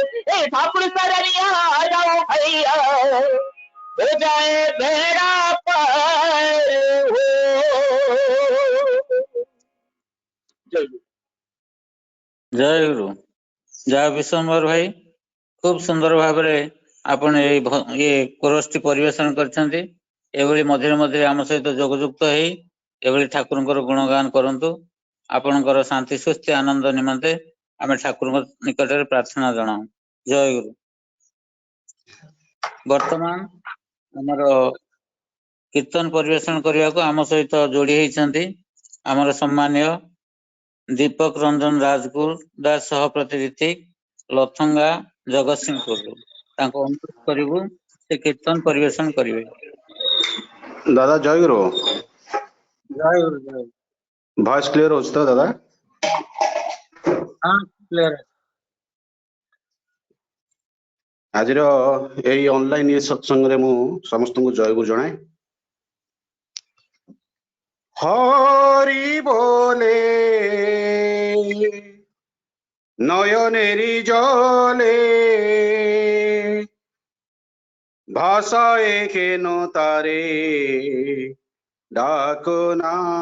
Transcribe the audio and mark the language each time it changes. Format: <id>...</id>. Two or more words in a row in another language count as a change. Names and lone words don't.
<hi>ए ठाकुर सरनिया आ जाओ भैया, हो जाए बेड़ा पार हो।</hi> <or>ଜୟ ଗୁରୁ। ଜୟ ଗୁରୁ। ଜୟ ବିଶ୍ୱମ୍ବର ଭାଇ, ଖୁବ୍ ସୁନ୍ଦର भाବରେ ଆପଣ ये କୋରସଟି ପରିବେଷଣ କରିଛନ୍ତି। ଏଭଳି ମଝିରେ ମଝିରେ ଆମ ସହିତ ଯୋଗଯୁକ୍ତ ହେଇ ଏଭଳି ଠାକୁରଙ୍କର ଗୁଣଗାନ କରନ୍ତୁ। ଆପଣଙ୍କର ଶାନ୍ତି ସୁସ୍ଥି ଆନନ୍ଦ ନିମନ୍ତେ ଆମେ ଠାକୁରଙ୍କ ନିକଟରେ ପ୍ରାର୍ଥନା ଜଣାଉ। ଜୟ ଗୁରୁ। ବର୍ତ୍ତମାନ ଆମର କୀର୍ତ୍ତନ ପରିବେଷଣ କରିବାକୁ ଆମ ସହିତ ଯୋଡି ହେଇଛନ୍ତି ଆମର ସମ୍ମାନୀୟ ଦୀପକ ରଞ୍ଜନ ରାଜଗୁରୁ ଦାସ ସହ ପ୍ରତିନିଧି ଲଥଙ୍ଗା ଜଗତସିଂହପୁରରୁ। ତାଙ୍କୁ ଅନୁରୋଧ କରିବୁ ସେ କୀର୍ତ୍ତନ ପରିବେଷଣ କରିବେ। ଦାଦା ଜୟ ଗୁରୁ। ଜୟ ଗୁରୁ। ଜୟ ଗୁରୁ। ଭଏସ କ୍ଲିୟର ହଉଛି ତ ଦାଦା? ହଁ କ୍ଲିୟର। ଆଜିର ଏଇ ଅନଲାଇନ ସତ୍ସଙ୍ଗରେ ମୁଁ ସମସ୍ତଙ୍କୁ ଜୟ ଗୁରୁ ଜଣାଏ।</or> <bn>হরি বলে নয়নেরি জলে ভাষায় কেন তারে ডাকো না।</bn>